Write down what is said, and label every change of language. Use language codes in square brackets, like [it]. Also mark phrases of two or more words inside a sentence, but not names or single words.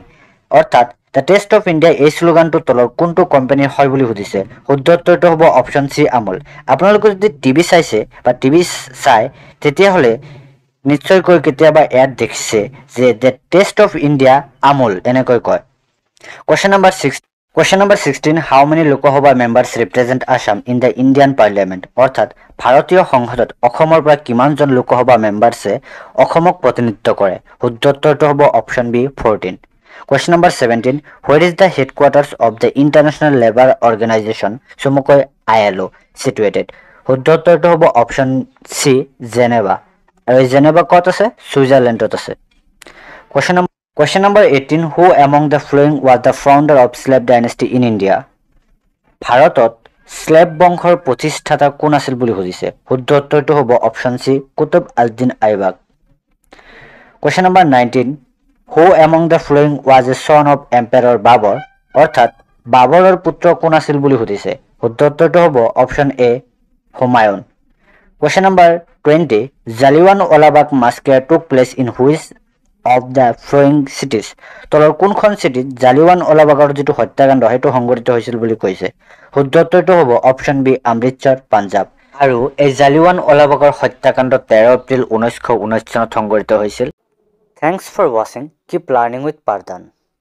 [as] অৰ্থাৎ [en] The Taste of India [as] এই শ্লোগানটো তলৰ কোনটো কোম্পানীৰ হয় বুলি সুধিছে। শুদ্ধ উত্তৰটো হ'ব [en] option C [as] আমুল। আপোনালোকে যদি টিভি চাইছে বা টিভি চাই তেতিয়াহ'লে নিশ্চয়কৈ কেতিয়াবা ইয়াত দেখিছে যে [en] The Taste of India [as] আমুল এনেকৈ কয়। [en] Question number 16, how many লোকসভা members represent Assam in the Indian Parliament? [as] অৰ্থাৎ ভাৰতীয় সংসদত অসমৰ পৰা কিমানজন লোকসভা মেম্বাৰ্ছে অসমক প্ৰতিনিধিত্ব কৰে। শুদ্ধ উত্তৰটো হ'ব [en] option B [as] 14। [en] Question number 17, where is the headquarters of the International Labour Organization চমুকৈ ILO situated? [as] শুদ্ধ উত্তৰটো হ'ব [en] option C [as] জেনেভা। আৰু এই জেনেভা ক'ত আছে? ছুইজাৰলেণ্ডত আছে। [en] Question number 18, who among the following was the founder of slave dynasty in India? [as] ভাৰতত স্লেভ বংশৰ প্ৰতিষ্ঠাতা কোন আছিল বুলি সুধিছে। শুদ্ধ উত্তৰটো হ'ব [en] option C [as] কুতুব আল-দিন আইবাক। [en] Question number 19, who among the following was a son of Emperor Babur? [as] অৰ্থাৎ বাবৰৰ পুত্ৰ কোন আছিল বুলি সুধিছে। শুদ্ধ উত্তৰটো হ'ব [en] option A [as] হুমায়ুন। [en] Question number 20, জালিয়ানৱালাবাগ massacre took place in which of the following cities? [as] তলৰ কোনখন চিটিত জালিয়ানৱালাবাগৰ যিটো হত্যাকাণ্ড সেইটো সংঘটিত হৈছিল বুলি কৈছে। শুদ্ধ উত্তৰটো হ'ব [en] option B [as] অমৃতসৰ পাঞ্জাব। আৰু এই জালিয়ানৱালাবাগৰ হত্যাকাণ্ড 13 এপ্ৰিল 1919 চনত সংঘটিত হৈছিল। [en] Thanks for watching. Keep learning with Pardhan.